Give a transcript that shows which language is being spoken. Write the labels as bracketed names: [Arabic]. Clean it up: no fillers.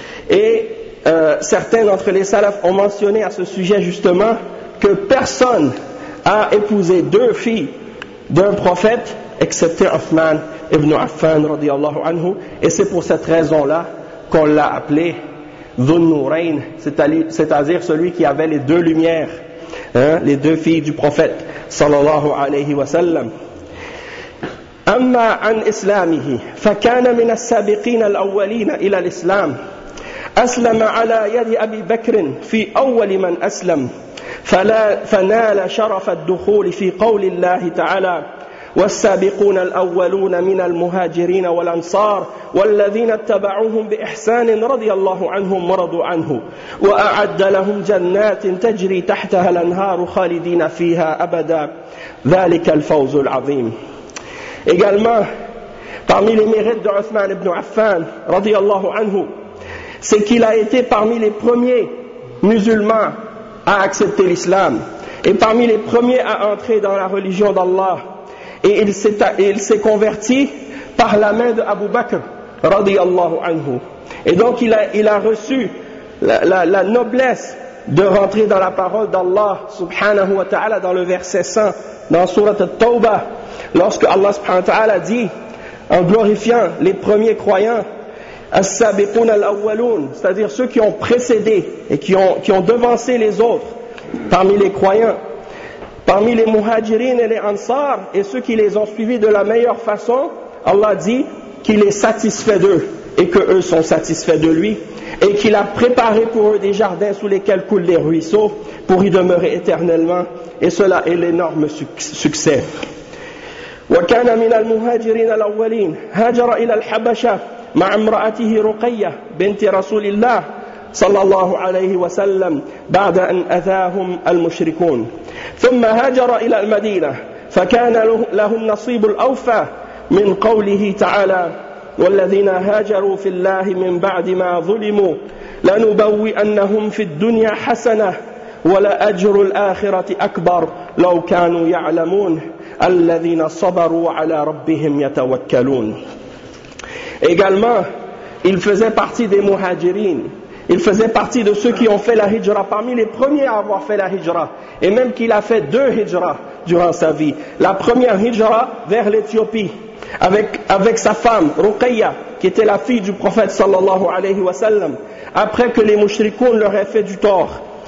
[French] Et certains d'entre les salafs ont mentionné à ce sujet justement que personne n'a épousé deux filles d'un prophète, excepté Uthman ibn Affan, radiallahu anhu. Et c'est pour cette raison-là qu'on l'a appelé Dhunnurayn, c'est-à-dire celui qui avait les deux lumières, hein, les deux filles du prophète, sallallahu alayhi wa sallam. [Arabic] أما عن إسلامه فكان من السابقين الأولين إلى الإسلام. أسلم على يد أبي بكر في أول من أسلم، فنال شرف الدخول في قول الله تعالى: والسابقون الأولون من المهاجرين والأنصار والذين اتبعوهم بإحسان رضي الله عنهم ورضوا عنه وأعد لهم جنات تجري تحتها الأنهار خالدين فيها أبدا ذلك الفوز العظيم. [French] Également, parmi les mérites de Uthman ibn Affan, radiallahu anhu, c'est qu'il a été parmi les premiers musulmans à accepter l'islam, et parmi les premiers à entrer dans la religion d'Allah. Et il s'est converti par la main de Abu Bakr, radiallahu anhu. Et donc il a reçu la noblesse de rentrer dans la parole d'Allah, subhanahu wa ta'ala, dans le verset saint, dans surat al-Tawbah. Lorsque Allah subhanahu wa ta'ala dit, en glorifiant les premiers croyants, [Arabic] السابقون الأولون, [French] c'est-à-dire ceux qui ont précédé et qui ont devancé les autres parmi les croyants, parmi les muhajirin et les ansar et ceux qui les ont suivis de la meilleure façon, Allah dit qu'il est satisfait d'eux et que eux sont satisfaits de lui et qu'il a préparé pour eux des jardins sous lesquels coulent des ruisseaux pour y demeurer éternellement et cela est l'énorme succès. [Arabic] وكان من المهاجرين الأولين هاجر إلى الحبشة مع امرأته رقية بنت رسول الله صلى الله عليه وسلم بعد أن أذاهم المشركون ثم هاجر إلى المدينة فكان له النصيب الأوفى من قوله تعالى والذين هاجروا في الله من بعد ما ظلموا لنبوئنهم في الدنيا حسنة ولأجر الآخرة أكبر لو كانوا يعلمون الَّذِينَ صَبَرُوا عَلَى رَبِّهِمْ يَتَوَكَّلُونَ. [French] Également, il faisait partie des muhajirin. Il faisait partie de ceux qui ont fait la hijra, parmi les premiers à avoir fait la hijra. Et même qu'il a fait deux hijras durant sa vie. La première hijra vers l'Éthiopie, avec sa femme, Ruqayya, qui était la fille du prophète sallallahu alayhi wa sallam, après que les mushrikoun leur aient fait du tort.